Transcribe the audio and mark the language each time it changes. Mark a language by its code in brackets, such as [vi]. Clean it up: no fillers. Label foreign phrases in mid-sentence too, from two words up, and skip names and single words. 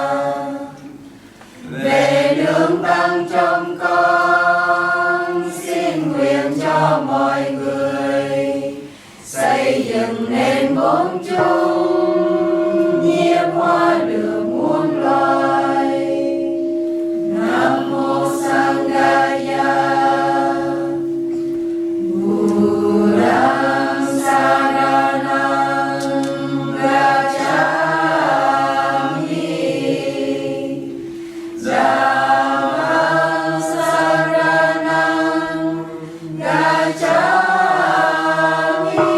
[vi] Về nương tăng trong con xin nguyện cho mọi người xây dựng nên bốn chúng nhiếp hóa được muôn loài. Nam mô Sanghaya. [pi] Buddhang saranang gacchami. Dhammang saranang gacchami.